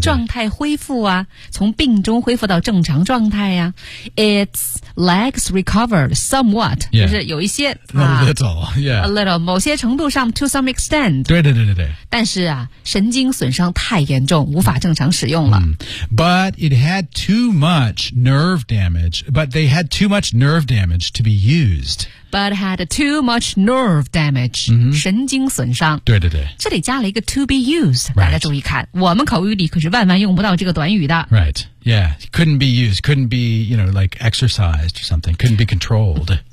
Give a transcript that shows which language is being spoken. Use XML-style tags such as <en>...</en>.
<zh>状态恢复啊从病中恢复到正常状态啊</zh> <en>Its legs recovered somewhat、 yeah.</en> <zh>就是有一些</zh> <en>A little、yeah. A little</en> <zh>某些程度上</zh> <en>To some extent</en> <zh>对对对对对但是啊神经损伤太严重无法正常使用了、</zh> <en>嗯、But it had too much nerve damage But they had too much nerve damage to be used. but had too much nerve damage,、 mm-hmm.</en> <zh>神经损伤。对对对。这里加了一个</zh> <en>to be used,、</en> <zh>right. 大家注意看。我们口语里可是万万用不到这个短语的。</zh> <en>Right, yeah, couldn't be used, couldn't be, you know, like exercised or something, couldn't be controlled.</en>